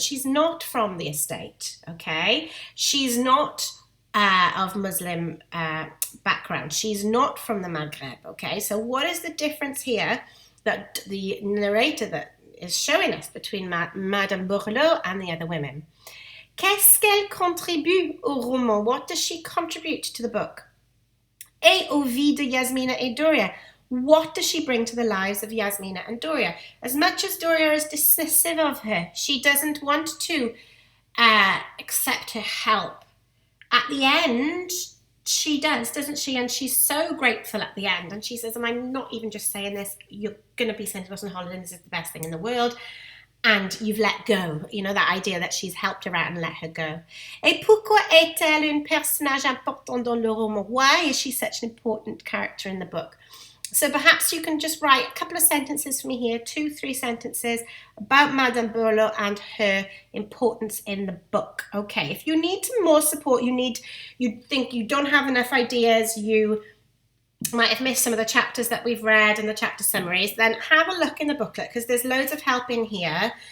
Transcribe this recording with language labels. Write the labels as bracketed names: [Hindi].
[English] She's not from the estate, okay? She's not of Muslim background. She's not from the Maghreb, okay? So what is the difference here that the narrator that is showing us between Madame Bourlot and the other women. [French] Qu'est-ce qu'elle contribue au roman? [English] What does she contribute to the book? [French] Et aux vies de Yasmina et Doria. [English] What does she bring to the lives of Yasmina and Doria? As much as Doria is dismissive of her, she doesn't want to accept her help. At the end, she does, doesn't she? And she's so grateful at the end. And she says, and I'm not even just saying this, you're going to be sending us on holiday, and this is the best thing in the world. And you've let go, you know, that idea that she's helped her out and let her go. [French] Et pourquoi est-elle un personnage important dans le roman? [English] Why is she such an important character in the book? So perhaps you can just write a couple of sentences for me here, 2-3 sentences about Madame Bourlot and her importance in the book. Okay, if you need some more support, you think you don't have enough ideas, you might have missed some of the chapters that we've read and the chapter summaries, then have a look in the booklet because there's loads of help in here.